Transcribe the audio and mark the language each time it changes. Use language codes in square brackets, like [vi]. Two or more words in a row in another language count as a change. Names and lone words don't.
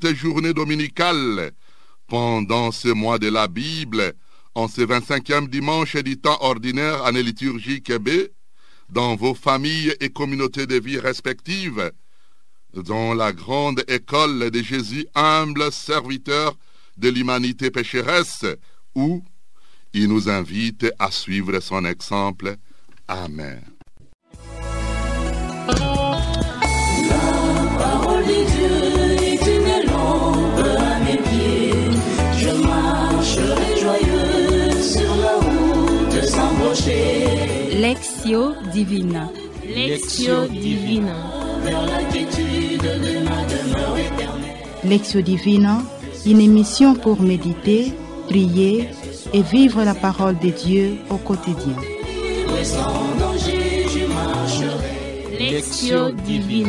[fr] journée dominicale pendant ce mois de la Bible, en ce 25e dimanche du temps ordinaire année liturgique B, dans vos familles et communautés de vie respectives, dans la grande école de Jésus, humble serviteur de l'humanité pécheresse, où il nous invite à suivre son exemple. Amen. La parole de Dieu est une lampe à mes pieds. Je marcherai joyeux sur la route sans broncher. Lectio Divina. Lectio Divina. Vers la quiétude de ma demeure éternelle. Lectio Divina, une émission pour méditer, prier et vivre la parole de Dieu au quotidien. Sans danger, je marcherai. Lectio Divina.